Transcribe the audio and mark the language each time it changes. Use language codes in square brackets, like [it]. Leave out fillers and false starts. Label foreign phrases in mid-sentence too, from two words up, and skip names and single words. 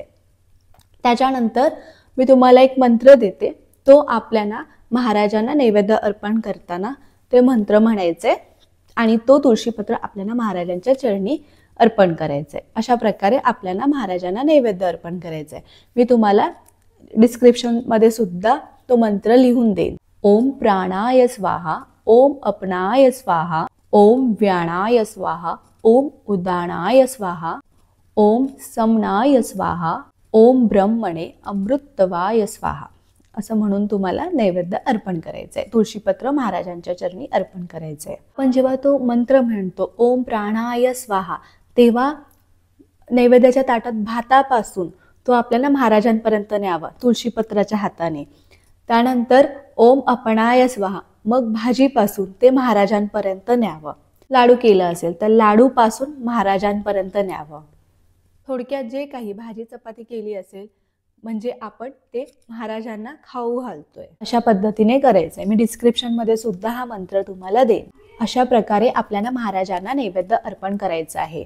[mr] त्याच्यानंतर मी तुम्हाला एक मंत्र देते, तो आपल्याला महाराजांना नैवेद्य अर्पण करताना ते मंत्र म्हणायचे आणि तो तुळशीपत्र आपल्याला महाराजांच्या चरणी अर्पण करायचंय। अशा प्रकारे आपल्याला महाराजांना नैवेद्य अर्पण करायचंय। मी तुम्हाला डिस्क्रिप्शन मध्ये सुद्धा तो मंत्र लिहून देईन। [sa] ओम प्राणाय स्वाहा, ओम अपनाय स्वाहा, ओम व्याणाय स्वाहा, ओम उदानाय स्वाहा, ओम समनाय स्वाहा, ओम ब्रह्मणे अमृतवाय स्वाहा [mr] असं म्हणून तुम्हाला नैवेद्य अर्पण करायचंय, तुळशीपत्र महाराजांच्या चरणी अर्पण करायचंय। पण जेव्हा तो मंत्र म्हणतो [sa] ओम प्राणाय स्वाहा, [mr] तेव्हा नैवेद्याच्या ताटात भातापासून तो आपल्याला महाराजांपर्यंत न्यावा तुळशीपत्राच्या हाताने। [sa] त्यानंतर ओम अपनाय स्वाहा, [mr] मग भाजीपासून ते महाराजांपर्यंत न्यावं। लाडू केलं असेल तर लाडूपासून महाराजांपर्यंत न्यावं। थोडक्यात जे काही भाजी चपाती केली असेल म्हणजे आपण ते महाराजांना खाऊ घालतोय, अशा पद्धतीने करायचंय। मी डिस्क्रिप्शन मध्ये सुद्धा हा मंत्र तुम्हाला देईन। अशा प्रकारे आपल्याला महाराजांना नैवेद्य अर्पण करायचं आहे।